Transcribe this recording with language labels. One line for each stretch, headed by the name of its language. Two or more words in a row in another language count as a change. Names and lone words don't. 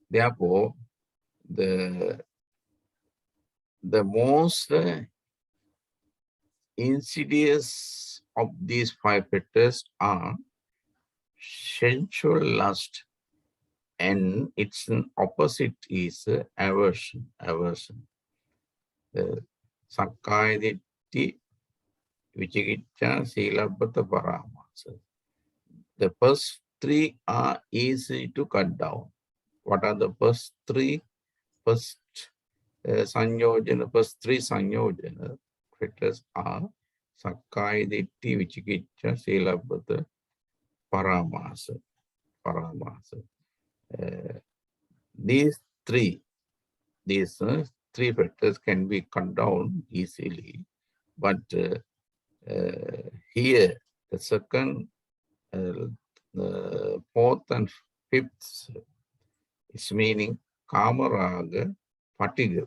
English: Therefore, the most insidious of these 5 fetters are sensual lust, and its opposite is aversion.
Pali: The sakkaya ditthi, vicikicca, silabbata, paramasa.
English: The first 3 are easy to cut down. What are the first 3? First saṁyojana, first 3 saṁyojana fetters are
Pali: sakkaya ditthi, vicikicca, silabbata, paramasa.
English: These 3 fetters can be cut down easily, but here the second, the 4th and 5th is meaning kamaraga, fatigue.